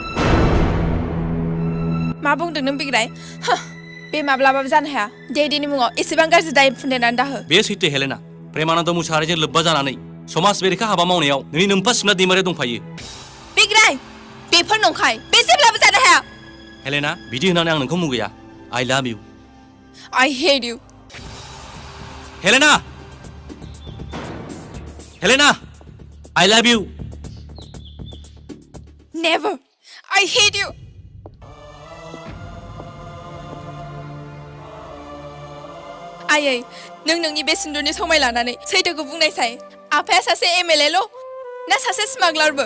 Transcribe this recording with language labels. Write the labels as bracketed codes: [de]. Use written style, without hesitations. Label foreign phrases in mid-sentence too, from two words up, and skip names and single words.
[brx] मा बुंदों नों बिग्राय बे माब्लाबाबो जानो हाया डेडीनि मुङाव एसेबां गाज्रि दाय फुन्देरनानै दाहो बे सैथो हेलेना प्रेमानन्द मुसाहारिजों लोब्बा जानानै समाज बेरेखा हाबा मावनायाव नोंनि नोम्फा शिबनाथ दैमारिया दंफायो बिग्राय बेफोर नंखाय बे जेब्लाबो जानो हाया हेलेना बिदि होननानै आं नोंखौ मुगैया [en] I love you I hate you हेलेना I love you Never I hate you [brx] आयै नों नोंनि बे सिन्दुरनि समाय लानानै सैथोखौ बुंनायसाय आफाया सासे एमएलएल' ना सासे स्मागलारबो